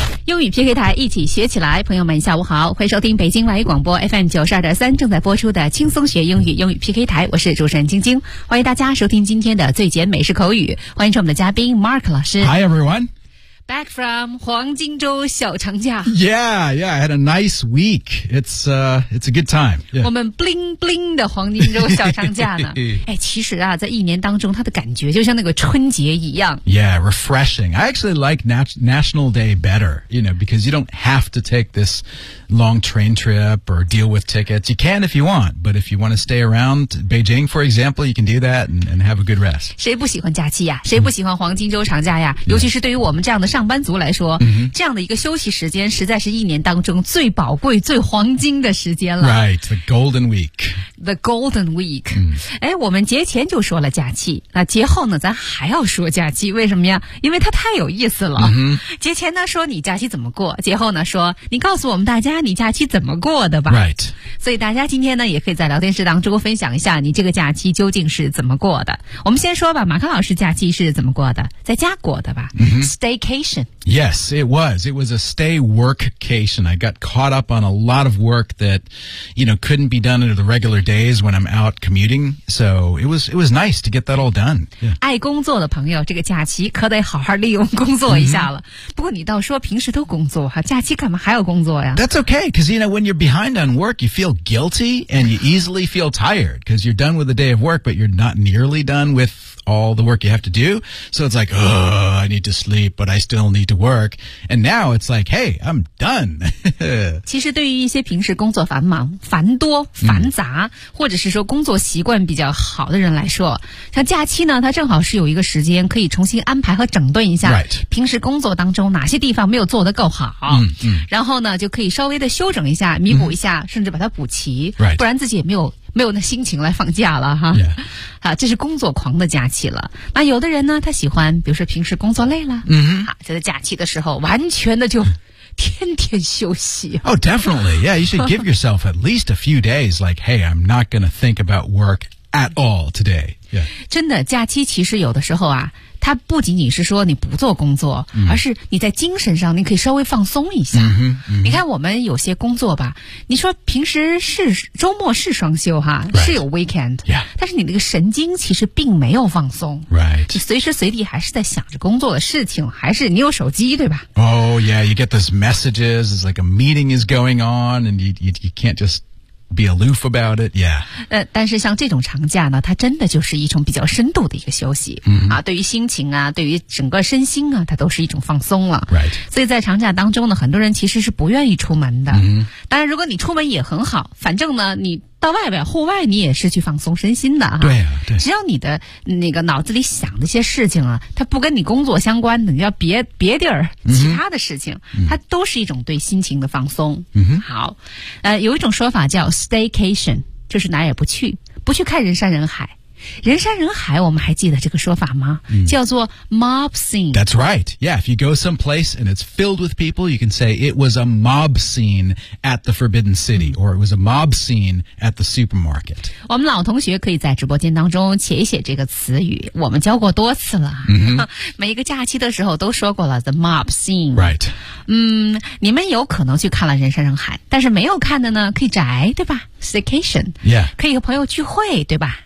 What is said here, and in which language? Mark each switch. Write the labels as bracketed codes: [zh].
[zh] 英语 PK 台一起学起来，朋友们下午好，欢迎收听北京外语广播 FM 92.3正在播出的轻松学英语英语 PK 台，我是主持人晶晶，欢迎大家收听今天的最简美式口语，欢迎我们的嘉宾 Mark 老师。 [en] Hi everyone! Back from 黄金周小长假。 Yeah, I had a nice week. It's a good time.、Yeah. [zh] 我们 bling bling 的黄金周小长假呢。哎，其实啊，在一年当中，它的感觉就像那个春节一样。 [en] Yeah, refreshing. I actually like National Day better, you know, because you don't have to take this long train trip or deal with tickets. You can if you want, but if you want to stay around Beijing, for example, you can do that and have a good rest. [zh] 谁不喜欢假期呀？谁不喜欢黄金周长假呀？尤其是对于我们这样的上班族来说、 mm-hmm. 这样的一个休息时间实在是一年当中最宝贵最黄金的时间了 [en] Right, the golden week The golden week、mm-hmm. [zh] 哎，我们节前就说了假期那节后呢咱还要说假期为什么呀因为它太有意思了、 mm-hmm. 节前呢说你假期怎么过节后呢说你告诉我们大家你假期怎么过的吧 [en] Right [zh] 所以大家今天呢也可以在聊天室当中分享一下你这个假期究竟是怎么过的我们先说吧马康老师假期是怎么过的在家过的吧、 mm-hmm. [en] Staycation Yes, it was. It was a stay workcation. I got caught up on a lot of work that, you know, couldn't be done under the regular days when I'm out commuting. So it was nice to get that all done.、Yeah. [zh] 爱工作的朋友，这个假期可得好好利用工作一下了。 Mm-hmm. 不过你倒说平时都工作哈，假期干嘛还要工作呀 [en] ？That's okay, because you know when you're behind on work, you feel guilty and you easily feel tired because you're done with the day of work, but you're not nearly done with. All the work you have to do. So it's like, oh, I need to sleep, but I still need to work. And now it's like, hey, I'm done. [zh] 其实对于一些平时工作繁忙、繁多、繁杂、mm. 或者是说工作习惯比较好的人来说像假期呢它正好是有一个时间可以重新安排和整顿一下、 [en] right. [zh] 平时工作当中哪些地方没有做得够好、 mm. 然后呢就可以稍微的修整一下弥补一下、mm. 甚至把它补齐、 [en] right. [zh] 不然自己也没有那心情来放假了哈、 [en] yeah. [zh] 啊，这是工作狂的假期了那有的人呢他喜欢比如说平时工作累了、 mm-hmm. 啊、就在假期的时候完全的就天天休息 [en] Oh definitely Yeah you should give yourself at least a few days Like hey I'm not gonna think about work at all today、yeah. [zh] 真的假期其实有的时候啊它不仅仅是说你不做工作、 mm-hmm. 而是你在精神上你可以稍微放松一下、 mm-hmm, mm-hmm. 你看我们有些工作吧你说平时是周末是双休哈、 [en] right. [zh] 是有 weekend、 [en] yeah. [zh] 但是你那个神经其实并没有放松、 [en] right. [zh] 你随时随地还是在想着工作的事情还是你有手机对吧 [en] Oh yeah you get those messages It's like a meeting is going on And you can't justbe aloof about it, yeah. [zh] 但是像这种长假呢它真的就是一种比较深度的一个休息、 mm-hmm. 啊、对于心情啊对于整个身心啊它都是一种放松了。 [en] Right. [zh] 所以在长假当中呢很多人其实是不愿意出门的。 Mm-hmm. 当然如果你出门也很好反正呢你到外边户外你也是去放松身心的哈对啊对只要你的那个脑子里想的一些事情啊它不跟你工作相关的你要别地儿其他的事情、嗯、它都是一种对心情的放松嗯好有一种说法叫 staycation 就是哪也不去看人山人海人山人海，我们还记得这个说法吗？叫做 mob scene. [en] That's right. Yeah, if you go someplace and it's filled with people, you can say it was a mob scene at the Forbidden City, or it was a mob scene at the supermarket. [zh] 我们老同学可以在直播间当中写一写这个词语，我们教过多次了。每一个假期的时候都说过了 the mob scene. [en] Right. [zh] 你们有可能去看了人山人海，但是没有看的呢，可以宅，对吧？ [en] Staycation, yeah, [zh] 可以和朋友聚会，对吧